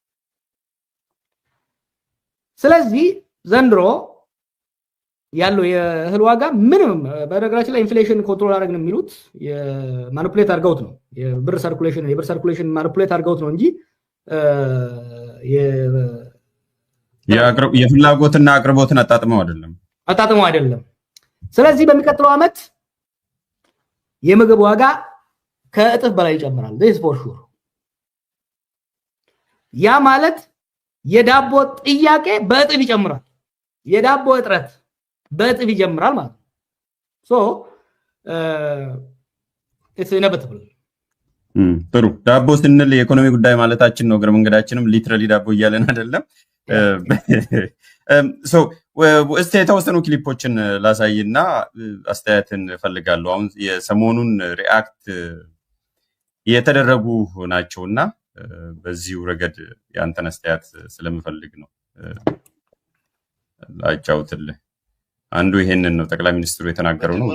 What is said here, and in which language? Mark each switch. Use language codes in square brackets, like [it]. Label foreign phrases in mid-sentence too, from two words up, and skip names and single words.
[am] ስለዚህ ዘንድሮ ያለው የእህል ዋጋ ምንም በነገራችን ላይ [en] inflation control [am] አደረግን የሚሉት የማኒፑሌት አድርገውት ነው። የብር [en] circulation manipulate [am] አድርገውት ነው እንጂ የፍላጎትና አቅርቦትን አጣጥመው አይደለም። ስለዚህ በሚቀጥለው ዓመት የምግብ ዋጋ ከእጥፍ በላይ ይጨምራል። [en] this for sure። [am] ያ ማለት የዳቦ ጥያቄ በእጥፍ ይጨምራል፣ የዳቦ እጥረት በእጥፍ ይጀምራል ማለት ነው። ሶ [en] it's inevitable። [am] ጥሩ። ዳቦ ስንል የኢኮኖሚ ጉዳይ ማለታችን ነው። እግረ መንገዳችንም ሊትራሊ ዳቦ እያለን አይደለም። እስቲ የተወሰኑ ክሊፖችን ላሳይና አስተያየትን ፈልጋለሁ። አሁን የሰሞኑን ሪአክት የተደረጉ ናቸውና በዚሁ ረገድ ያንተን አስተያየት ስለምፈልግ ነው ላጫውትልህ። አንዱ ይሄንን ነው ጠቅላይ ሚኒስትሩ የተናገረው ነው።